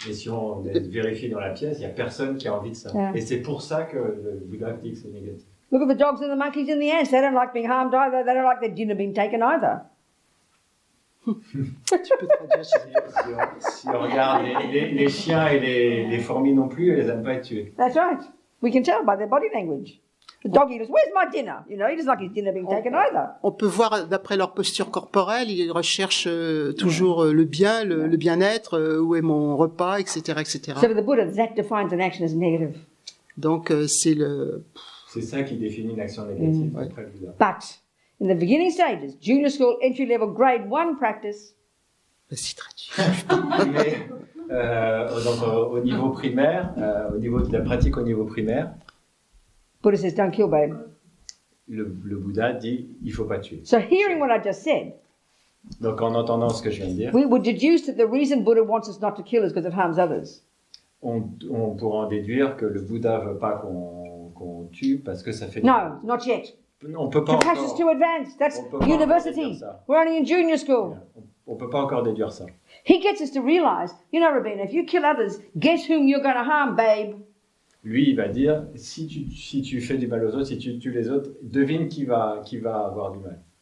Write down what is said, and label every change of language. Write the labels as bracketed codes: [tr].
[fr] Et si on vérifie dans la pièce, il n'y a personne qui a envie de ça. [en] Yeah. [fr] Et c'est pour ça que le Bouddha dit que c'est négatif. [en] Look at the dogs and the monkeys and the ants. They don't like being harmed either. They don't like their dinner being taken either. [fr] Tu peux traduire. Si on regarde les chiens et les fourmis non plus, elles n'aiment pas être tuées. [en] That's right. We can tell by their body language. The doggy goes, "Where's my dinner?" You know, he doesn't like his dinner being taken either. [fr] On peut voir d'après leur posture corporelle, ils recherchent toujours le bien, le bien-être, où est mon repas, etc., etc. [en] So for the Buddha, that defines an action as negative. [fr] Donc C'est ça qui définit une action négative. Ouais. Très bizarre. [en] But in the beginning stages, junior school, entry level, grade 1 practice, [fr] Vas-y, traduis. Mais donc, au niveau primaire, au niveau de la pratique au niveau primaire, [en] Buddha says, "Don't kill, babe." [fr] le Bouddha dit il faut pas tuer. [en] So hearing what I just said, [fr] Donc en entendant ce que je viens de dire, [en] we would deduce that the reason Buddha wants us not to kill is because it harms others. [fr] on pourra en déduire que le Bouddha veut pas qu'on tue parce que ça fait. [en] No, not yet. [fr] On peut pas [en] Compassion's too [fr] encore. [en] advanced. That's [fr] On peut pas encore [en] university. [fr] déduire ça. [en] We're only in junior school. [fr] On peut pas encore déduire ça. [en] He gets us to realize, you know, Rabina, if you kill others, guess whom you're going to harm, babe? [fr] Lui, il va dire si tu fais du mal aux autres, si tu tues les autres, devine qui va avoir du mal.